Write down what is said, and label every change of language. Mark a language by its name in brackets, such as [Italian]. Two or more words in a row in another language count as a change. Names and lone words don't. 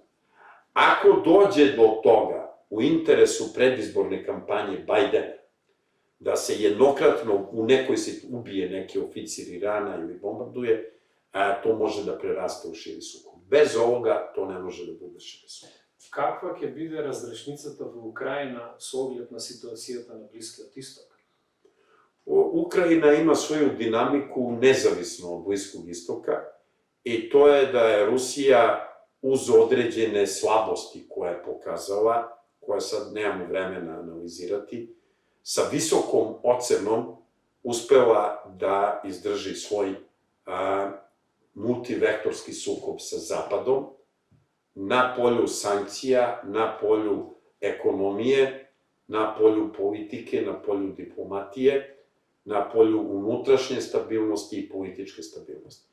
[Serbian] Ako dođe do toga u interesu predizborne kampanje Bajdena, da se jednokratno u nekoj ubije neki oficir Irana ili bombarduje, to može da preraste u širi sukob. Bez ovoga to ne može da bude širi sukob. [Macedonian] Каква ќе биде разрешницата во Украина со оглед на ситуацијата на Блискиот Исток? [Serbian] Ukrajina ima svoju dinamiku nezavisno od Bliskog istoka i to je da je Rusija uz određene slabosti koje je pokazala, koje sad nemamo vremena analizirati, sa visokom ocenom uspela da izdrži svoj multivektorski sukob sa Zapadom na polju sankcija, na polju ekonomije, na polju politike, na polju diplomatije, na polju unutrašnje stabilnosti i političke stabilnosti.